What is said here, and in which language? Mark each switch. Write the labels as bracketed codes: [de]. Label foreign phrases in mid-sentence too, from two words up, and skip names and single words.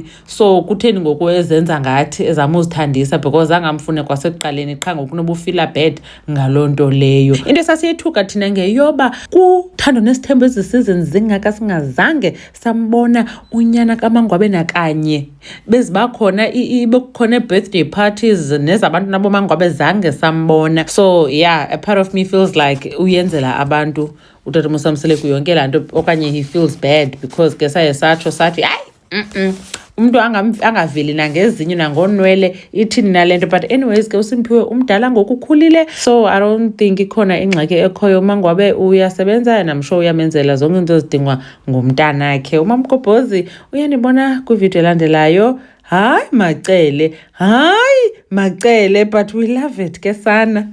[xh] So kutheni ngoku ezenza ngathi ezama uzithandisa because zangamfune kwasekuqaleni qha ngoku nobufila bad ngaloo nto leyo. Into esasiyithuka thina ngeyoba kuthando nesithembu ezi seasons zingaka singazange sambona unyana kaMangwabe nakanye. Bezibakhona bekukhona [en] birthday parties [xh] nezabantu nabo Mangwabe zange sambona. [en] So yeah, a part of me feels like [xh] uyenzela abantu utata Musamseleku yonke laa nto, okanye [en] he feels bad because [xh] ke saye satsho sathi umntu angaveli nangezinyo nangonwele ithini nale nto. [en] But anyways [xh] ke uSimphiwe umdala ngokukhulile, [en] so I don't think [xh] ikhona ingxaki ekhoyo. uMangwabe uyasebenza [en] and I'm sure [xh] uyamenzela zonke izinto ezidingwa ngumntanakhe. uMamgobhozi uyanibona kwivideo elandelayo. Macele, Macele, [en] but we love it [xh] ke sana.